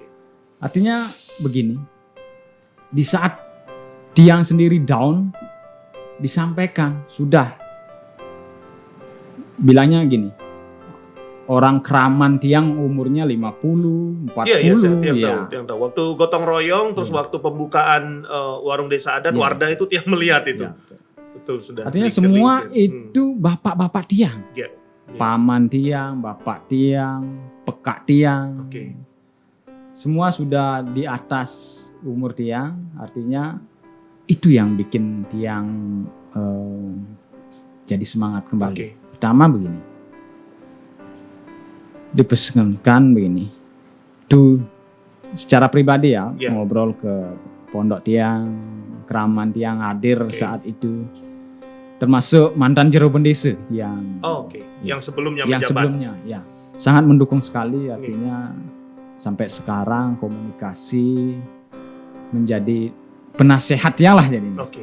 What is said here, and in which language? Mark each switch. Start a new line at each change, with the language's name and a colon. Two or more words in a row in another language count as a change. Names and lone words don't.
Indonesian: Artinya begini, di saat tiang sendiri down, disampaikan, sudah. Bilangnya gini, orang keraman tiang umurnya 50, 40. Iya, saya ya. tiang tahu. Waktu gotong royong, terus Iya. waktu pembukaan warung desa adat, Iya. Wardah itu tiang melihat itu. Ya, betul. Betul, sudah. Artinya Lingsir, semua lingsir. itu bapak-bapak tiang. Iya. Paman tiang, bapak tiang, pekak tiang. Oke. Semua sudah di atas umur tiang, artinya itu yang bikin tiang jadi semangat kembali. Oke. Pertama begini, dipesankan begini, tuh secara pribadi ya, Ya. ngobrol ke pondok tiang, keraman tiang hadir Oke. saat itu, termasuk mantan Jero Bendesa yang Oh, oke. Ya. Yang sebelumnya yang menjabat. sebelumnya ya sangat mendukung sekali, artinya sampai sekarang komunikasi menjadi penasehat ya lah jadinya. Oke.